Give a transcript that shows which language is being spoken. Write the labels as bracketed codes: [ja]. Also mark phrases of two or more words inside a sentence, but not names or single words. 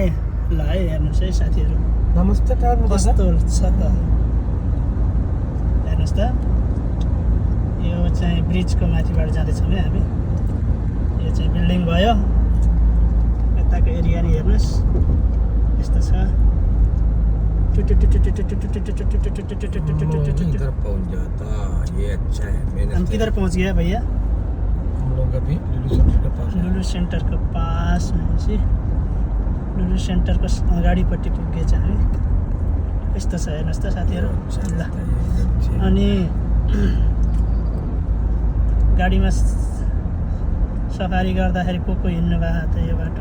[ne] ल है, हेर्नुहोस् है साथीहरू, नमस्ते ट्राभल कस्तो छ त हेर्नुहोस् त। यो चाहिँ ब्रिजको माथिबाट जाँदैछौँ है हामी। यो चाहिँ बिल्डिङ भयो, यताको एरिया नि हेर्नुहोस् यस्तो छ। [hi] हम किधर पहुंच गया भैया? हम लोग अभी लुलु सेंटर के पास [ne] लुलु सेन्टरको पास भनेपछि लुलु सेन्टरको अगाडिपट्टि पुगेछ हामी। यस्तो छ हेर्नुहोस् त साथीहरू। ल अनि गाडीमा सफारी गर्दाखेरि को हिँड्नु भएको त यो बाटो?